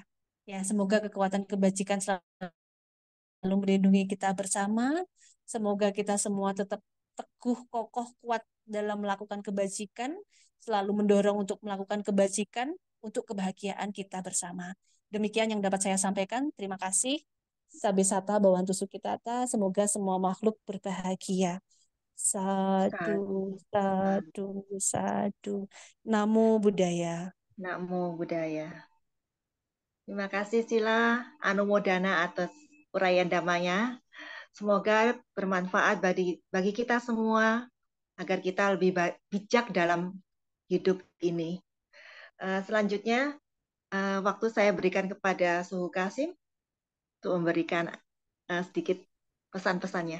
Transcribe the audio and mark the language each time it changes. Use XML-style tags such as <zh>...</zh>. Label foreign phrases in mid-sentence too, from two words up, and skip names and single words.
<id>Ya, semoga kekuatan kebajikan selalu melindungi kita bersama. Semoga kita semua tetap teguh, kokoh, kuat dalam melakukan kebajikan, selalu mendorong untuk melakukan kebajikan untuk kebahagiaan kita bersama. Demikian yang dapat saya sampaikan. Terima kasih.</id> <pi>Sabe sata bawantu sukitata.</pi> <id>Semoga semua makhluk berbahagia.</id> <pi>Sadu, Satu. sadu, sadu. Namo Buddhaya. Namo Buddhaya.</pi> <id>Terima kasih Sila Anumodana atas uraian damanya. Semoga bermanfaat bagi kita semua agar kita lebih bijak dalam hidup ini. Selanjutnya, waktu saya berikan kepada Suhu Kasim untuk memberikan sedikit pesan-pesannya.</id>